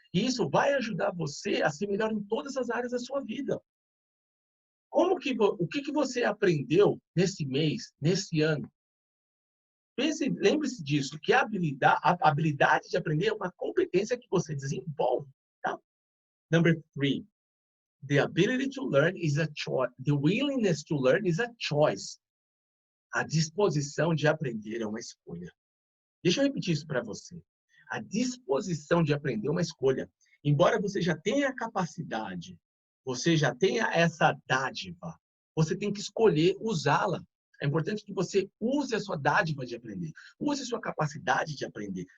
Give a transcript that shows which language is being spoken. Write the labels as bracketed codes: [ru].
[pt] E isso vai ajudar você a ser melhor em todas as áreas da sua vida. O que você aprendeu nesse mês, nesse ano? Lembre-se disso, que a habilidade de aprender é uma competência que você desenvolve. Tá? [en] Number 3, the ability to learn is a choice. The willingness to learn is a choice. [pt] A disposição de aprender é uma escolha. Deixa eu repetir isso para você. A disposição de aprender é uma escolha. Embora você já tenha a capacidade você já tenha essa dádiva, você tem que escolher usá-la. É importante que você use a sua dádiva de aprender. Use a sua capacidade de aprender.